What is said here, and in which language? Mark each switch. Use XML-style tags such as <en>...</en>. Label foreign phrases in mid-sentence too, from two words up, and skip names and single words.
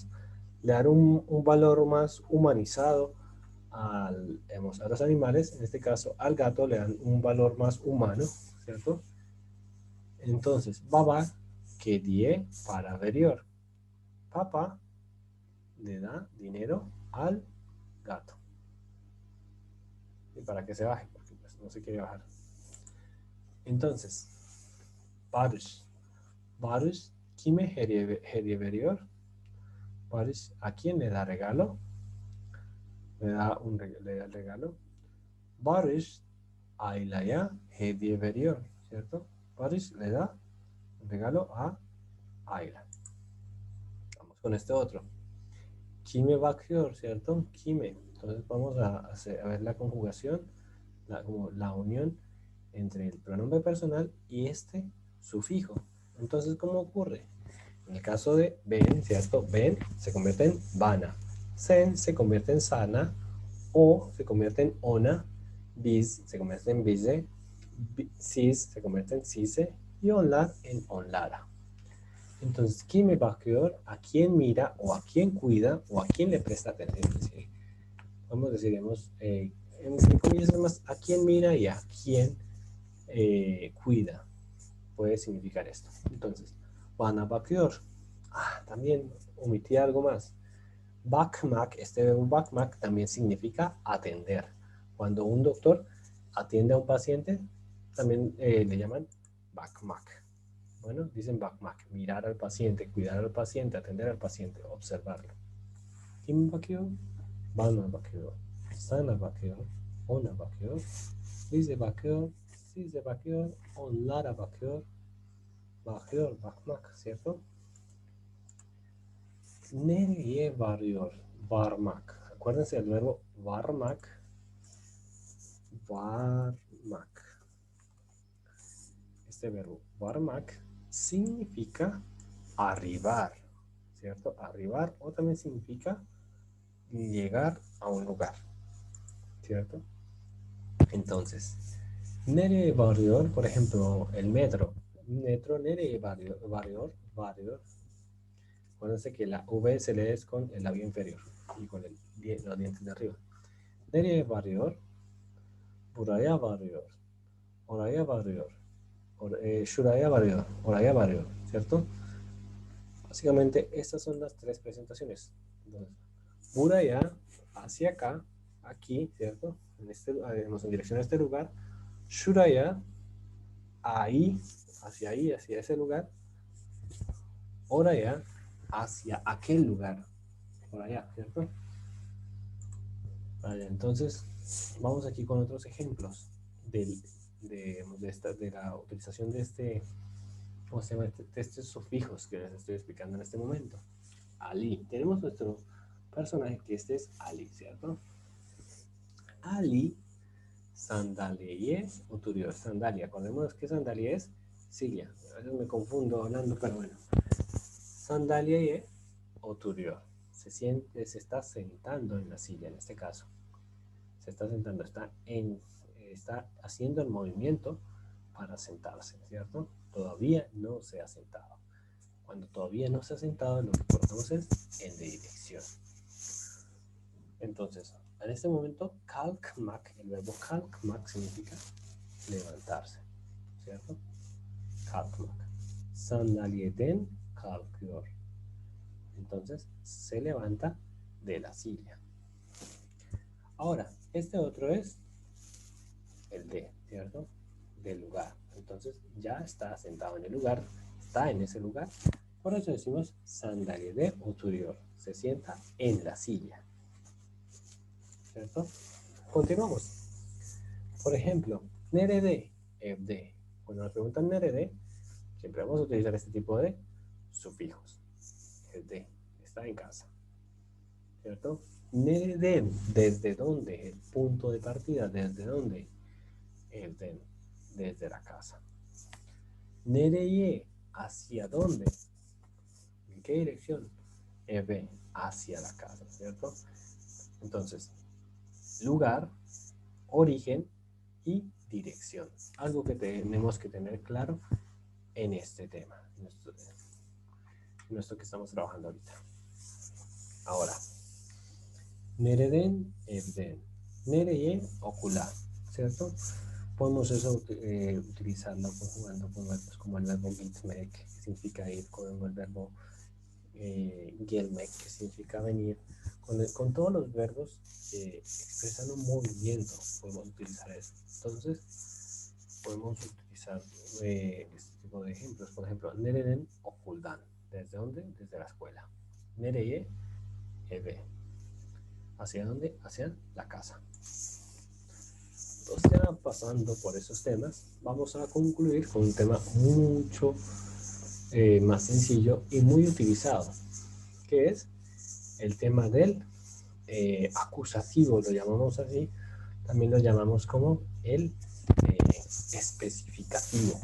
<es>Le dan un valor más humanizado a los animales, en este caso al gato le dan un valor más humano, ¿cierto?</es> <tr>Entonces, baba que die para veriyor.</tr> <es>Papá le da dinero al gato. Y para que se baje, porque pues, no se quiere bajar. Entonces,</es> <tr>Barış. Barış kime hediye veriyor?</tr> <es>Barış, ¿a quién le da regalo? Le da el regalo.</es> <tr>Barış Ayla'ya hediye veriyor, ¿cierto?</tr> <es>Barış le da un regalo a Ayla. Vamos con este otro.</es> <tr>Kime bakıyor, ¿cierto? Kime.</tr> <es>Entonces vamos a ver la conjugación, como la unión entre el pronombre personal y este sufijo. Entonces, ¿cómo ocurre? En el caso de ben, ¿cierto? Ben se convierte en bana. Sen se convierte en sana. O se convierte en ona. Biz se convierte en bize. Siz se convierte en sise. Y onlar en onlara. Entonces, ¿quién me bakıyor? ¿A quién mira? ¿O a quién cuida? ¿O a quién le presta atención? Es decir, vamos a decir, en comillas, más a quién mira y a quién cuida. Puede significar esto. Entonces,</es> <tr>bana bakıyor.</tr> <es>También omití algo más. Bakmak, este verbo bakmak también significa atender. Cuando un doctor atiende a un paciente, también le llaman bakmak. Bueno, dicen bakmak, mirar al paciente, cuidar al paciente, atender al paciente, observarlo.</es> <tr>Kim bakıyor? Bana bakıyor. Sana bakıyor. Ona bakıyor. Bize bakıyor. Size bakıyor. Onlara bakıyor. Bakıyor, bakmak, ¿cierto? Nereye varıyor? Varmak.</tr> <es>Acuérdense del verbo varmak. Varmak. Este verbo varmak significa arribar, ¿cierto? Arribar o también significa llegar a un lugar, ¿cierto? Entonces,</es> <tr>nereye varıyor,</tr> <es>por ejemplo, el metro.</es> <tr>Metro nereye varıyor.</tr> <es>Acuérdense que la V se lee con el labio inferior y con los dientes de arriba.</es> <tr>Nereye varıyor? Buraya varıyor. Oraya varıyor. Şuraya varıyor. Oraya varıyor.</tr> <es>¿Cierto? Básicamente estas son las tres presentaciones. Entonces, buraya, hacia acá, aquí, ¿cierto? En dirección a este lugar. Şuraya, ahí, hacia ese lugar. Oraya, hacia aquel lugar. Por allá, ¿cierto? Vale, entonces vamos aquí con otros ejemplos de la utilización de ¿cómo se llama? De estos sufijos que les estoy explicando en este momento. Ali. Tenemos nuestro personaje que este es Ali, ¿cierto?</es> <tr>Ali sandalyeye oturuyor.</tr> <es>Sandalia. Acordémonos que sandalia es silla. A veces me confundo hablando, pero bueno.</es> <tr>Sandalyeye oturuyor.</tr> <es>Se está sentando en la silla en este caso. Se está sentando, está haciendo el movimiento para sentarse, ¿cierto? Todavía no se ha sentado. Cuando todavía no se ha sentado, lo que colocamos es en dirección. Entonces, en este momento, kalkmak, el verbo kalkmak significa levantarse, ¿cierto?</es> <tr>Kalkmak. Sandalyeden kalkıyor.</tr> <es>Entonces, se levanta de la silla. Ahora, este otro es el de, ¿cierto? Del lugar. Entonces, ya está sentado en el lugar, está en ese lugar. Por eso decimos</es> <tr>sandalyede oturuyor.</tr> <es>Se sienta en la silla. ¿Cierto? Continuamos. Por ejemplo,</es> <tr>nerede, evde.</tr> <es>Cuando nos preguntan nerede, siempre vamos a utilizar este tipo de sufijos. Evde, está en casa. ¿Cierto? Nereden, ¿desde dónde? El punto de partida, ¿desde dónde? Evden, desde la casa. Nereye, ¿hacia dónde? ¿En qué dirección? Eve, hacia la casa, ¿cierto? Entonces, lugar, origen y dirección. Algo que tenemos que tener claro en este tema, en esto que estamos trabajando ahorita. Ahora,</es> <tr>nereden, evden. Nereye, okula,</tr> <es>¿cierto? podemos eso utilizarlo conjugando con verbos como el verbo gitmek, que significa ir, como el verbo gelmek, que significa venir. Con todos los verbos que expresan un movimiento podemos utilizar eso. Entonces podemos utilizar este tipo de ejemplos. Por ejemplo,</es> <tr>nereden okuldan.</tr> <es>¿Desde dónde? Desde la escuela.</es> <tr>Nereye eve.</tr> <es>¿Hacia dónde? Hacia la casa. Entonces, ya pasando por esos temas, vamos a concluir con un tema mucho más sencillo y muy utilizado, que es el tema del acusativo, lo llamamos así, también lo llamamos como el especificativo.</es>